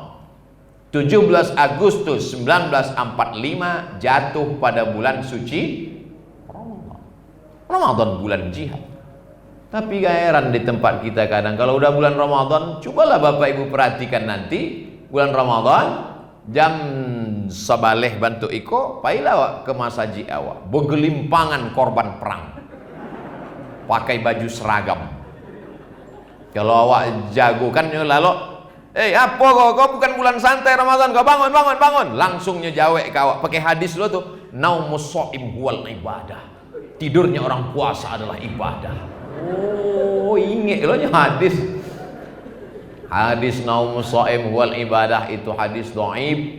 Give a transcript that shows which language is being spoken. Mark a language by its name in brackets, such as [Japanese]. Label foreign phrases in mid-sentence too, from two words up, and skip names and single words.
[Indonesian] 17 Agustus 1945 jatuh pada bulan suci Ramadan. Ramadan bulan jihad. Tapi gak heran di tempat kita kadang kalau udah bulan Ramadan, cobalah Bapak Ibu perhatikan nanti bulan Ramadan [Minangkabau] jam sabaleh bantu iko, pailah awak ke masjid awak, [Indonesian] bergelimpangan korban perang. Pakai baju seragam. Kalau awak jago kan lalu apa kau bukan bulan santai Ramadan, kau bangun. Langsung nyejawek kau pakai hadis lo tuh, [Arabic] نوم الصائم هو العبادة. [Indonesian] Tidurnya orang puasa adalah ibadah. Oh, ingat lo hadis. Hadis [Arabic] نوم الصائم هو العبادة [Indonesian] itu hadis dhaif.